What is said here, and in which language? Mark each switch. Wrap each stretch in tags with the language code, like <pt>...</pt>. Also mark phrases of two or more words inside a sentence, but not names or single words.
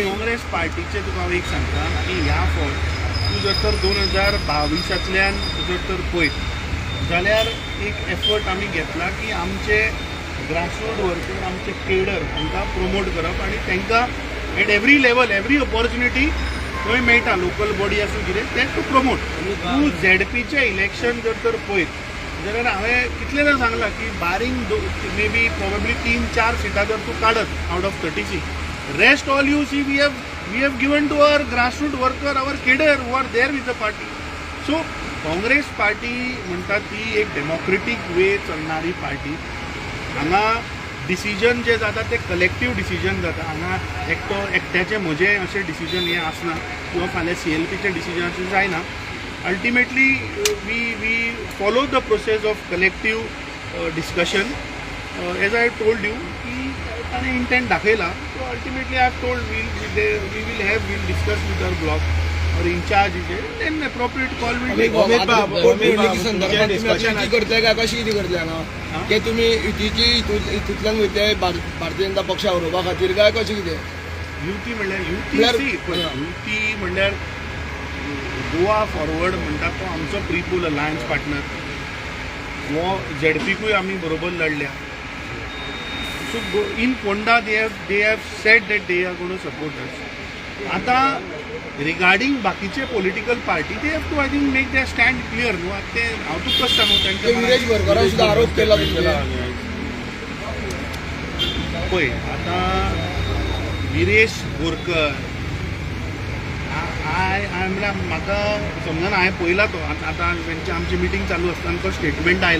<kok>काँग्रेस पार्टीचे तुका हांव एक सांगता की ह्या फावट तूं जर तर 2022तल्यान जर तर पळयत जाल्यार एक एफर्ट आमी घेतला की आमचे</kok> <en>grassroot worker</en> <kok>आमचे केडर तांकां प्रमोट करप आनी तांकां</kok> <en>at every level every opportunity</en> <kok>खंय मेळटा</kok> <en>local body</en> <kok>आसूं कितें तें</kok> <en>to promote.</en> <kok>तूं ZPचें इलेक्शन जर तर पळयत जाल्यार हांवें कितलेदां सांगलां की</kok> <en>barring maybe probably</en> <kok>3-4 सिटां जर तूं काडत</kok> <en>out of 36 rest all you see we have given to our grassroot worker our cadre who are there with the party.</en> <kok>सो काँग्रेस पार्टी म्हणटा ती एक</kok> <en>democratic way</en> <kok>चलणारी पार्टी. हांगा डिसिजन जे जाता ते</kok> <en>collective decision</en> <kok>जाता. हांगा एकट्याचें म्हजें अशें डिसिजन हें आसना किंवा फाल्यां CLPचें डिसिजन अशें जायना.</kok> <en>Ultimately we follow the process of collective discussion. As I told you</en> <kok>की ताणें</kok> <en>इंटेंट दाखयला. So ultimately I have told we'll discuss with our block or incharge then appropriate call will take.</en> <kok>करतले काय कशी कितें करतले हांगा की तुमी युतीतल्यान वयते भारतीय जनता पक्षा उडोवपा खातीर काय कशें कितें. युती म्हणल्यार गोवा फॉरवर्ड म्हणटा तो आमचो</kok> <en>pre-poll alliance partner.</en> <kok>हो ZPकूय आमी बरोबर लढल्या.</kok> <en>So in Fonda they have said that they are going to support us. आतां रिगार्डींग बाकीचे political party they have to I think make their stand clear न्हू.</en> <kok>ते हांव तुका कशें सांगू तांकां विरेश भरकरान सुद्धा आरोप केला पळय. आतां विरेश बोरकर म्हळ्यार म्हाका समजना हांवें पळयला तो आतां आमची मिटींग चालू आसतना तो स्टेटमेंट आयला.</kok>